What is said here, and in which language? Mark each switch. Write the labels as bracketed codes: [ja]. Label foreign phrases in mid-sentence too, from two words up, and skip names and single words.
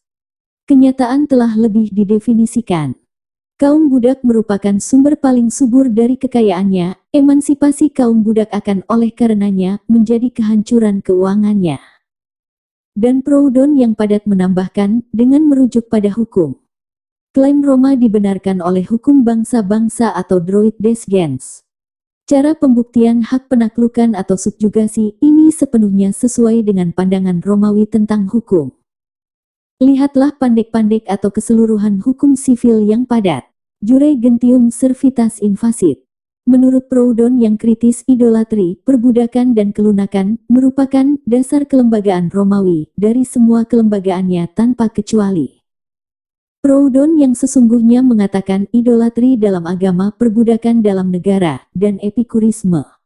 [id] Kenyataan telah lebih didefinisikan. Kaum budak merupakan sumber paling subur dari kekayaannya, emansipasi kaum budak akan oleh karenanya menjadi kehancuran keuangannya. Dan Proudhon yang padat menambahkan, dengan merujuk pada hukum. Klaim Roma dibenarkan oleh hukum bangsa-bangsa atau [fr] droit des gens. [id] Cara pembuktian hak penaklukan atau subjugasi ini sepenuhnya sesuai dengan pandangan Romawi tentang hukum. Lihatlah pandek-pandek atau keseluruhan hukum sivil yang padat. [la] Jure gentium servitas invasit. [id] Menurut Proudhon yang kritis, idolatri, perbudakan dan kelunakan merupakan dasar kelembagaan Romawi dari semua kelembagaannya tanpa kecuali. Proudhon yang sesungguhnya mengatakan idolatri dalam agama, perbudakan dalam negara, dan epikurisme.